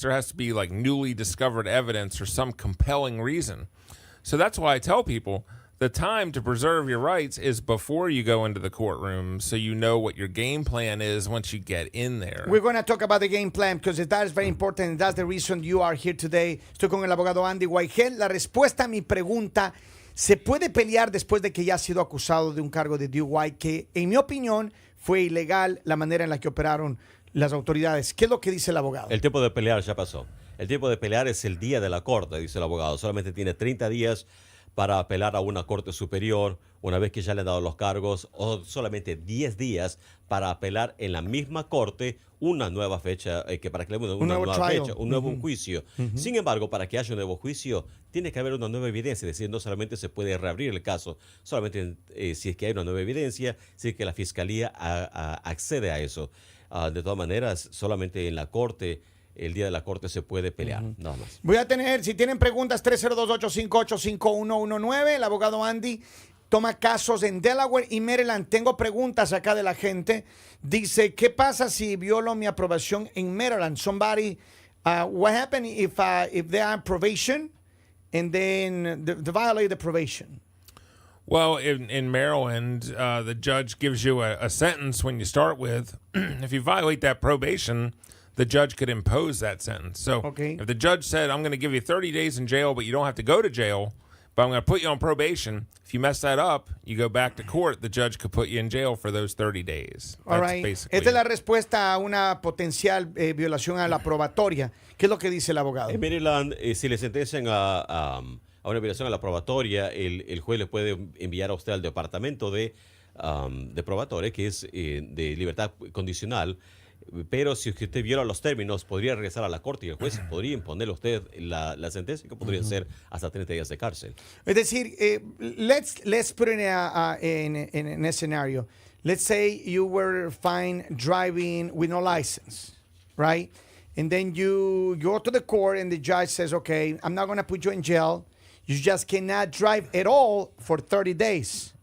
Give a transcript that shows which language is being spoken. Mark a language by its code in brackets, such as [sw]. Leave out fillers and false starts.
[en] There has to be like newly discovered evidence or some compelling reason. So that's why I tell people the time to preserve your rights is before you go into the courtroom, so you know what your game plan is once you get in there. We're going to talk about the game plan because that is very important and that's the reason you are here today. [es] Estoy con el abogado Andy Whitehead. La respuesta a mi pregunta, ¿se puede pelear después de que ya ha sido acusado de un cargo de DUI que, en mi opinión, fue ilegal la manera en la que operaron las autoridades? ¿Qué es lo que dice el abogado? El tiempo de pelear ya pasó. El tiempo de pelear es el día de la corte, dice el abogado. Solamente tiene 30 días para apelar a una corte superior una vez que ya le han dado los cargos, o solamente 10 días para apelar en la misma corte una nueva fecha, para que le den una nueva fecha, un nuevo juicio. Sin embargo, para que haya un nuevo juicio, tiene que haber una nueva evidencia, es decir, no solamente se puede reabrir el caso, solamente si es que hay una nueva evidencia, si es que la fiscalía accede a eso. De todas maneras, solamente en la corte, el día de la corte se puede pelear, nada más. Voy a tener, si tienen preguntas, 302-858-5119. El abogado Andy toma casos en Delaware y Maryland. Tengo preguntas acá de la gente. Dice, ¿qué pasa si violo mi aprobación en Maryland? [en] Somebody, what happens if they are on probation and then they violate the probation? Well, in Maryland, the judge gives you a sentence when you start with. If you violate that probation, the judge could impose that sentence. So if the judge said, I'm going to give you 30 days in jail, but you don't have to go to jail, but I'm going to put you on probation, if you mess that up, you go back to court, the judge could put you in jail for those 30 days. All right. [es] Esta es la respuesta a una potencial violación a la probatoria. ¿Qué es lo que dice el abogado? En Maryland, si le sentencian a una violación a la probatoria, el juez le puede enviar a usted al departamento de probatoria, que es de libertad condicional. Pero si usted viola los términos, podría regresar a la corte y el juez podría imponerle a usted la sentencia, que podría ser hasta 30 días de cárcel. Es decir, [en] let's put it in a scenario. Let's say you were fine driving with no license, right? And then you go to the court and the judge says, okay, I'm not going to put you in jail. You just cannot drive at all for 30 days.